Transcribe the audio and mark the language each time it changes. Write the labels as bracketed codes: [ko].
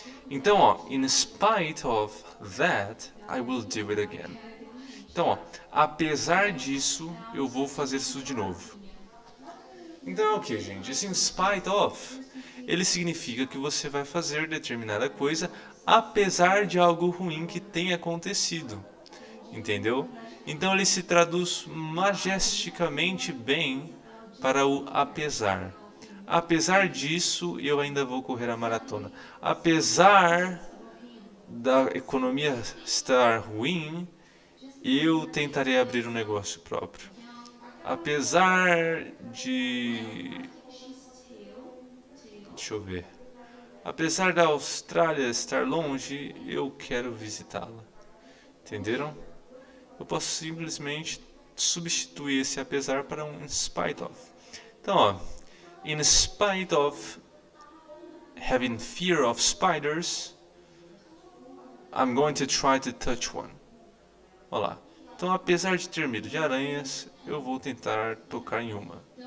[pt] Então, ó, [en] in spite of that, I will do it again. [pt] Então, ó, apesar disso, eu vou fazer isso de novo. Então é o que, gente? Esse in spite of, ele significa que você vai fazer determinada coisa apesar de algo ruim que tenha acontecido. Entendeu? Então ele se traduz majesticamente bem para o apesar. Apesar disso, eu ainda vou correr a maratona. Apesar da economia estar ruim, eu tentarei abrir um negócio próprio. Apesar de... Deixa eu ver. Apesar da Austrália estar longe, eu quero visitá-la. Entenderam? Eu posso simplesmente substituir esse apesar para um in spite of. Então, ó, [en] in spite of having fear of spiders, I'm going to try to touch one. [pt] Olha lá. Então, apesar de ter medo de aranhas, eu vou tentar tocar em uma.